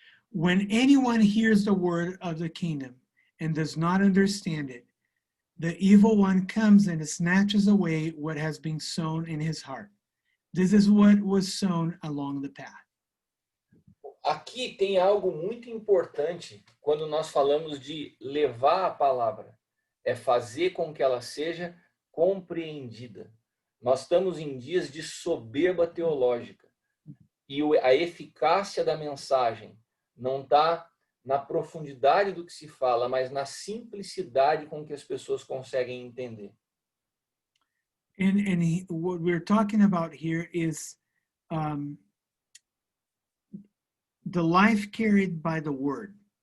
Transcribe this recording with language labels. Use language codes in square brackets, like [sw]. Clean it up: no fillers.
[en] When anyone hears the word of the kingdom and does not understand it, the evil one comes and snatches away what has been sown in his heart. This is what was sown along the path. [pt] Aqui tem algo muito importante quando nós falamos de levar a palavra. É fazer com que ela seja compreendida. Nós estamos em dias de soberba teológica. E a eficácia da mensagem não está na profundidade do que se fala, mas na simplicidade com que as pessoas conseguem entender. [en] And what we're talking about here is the life carried by the word.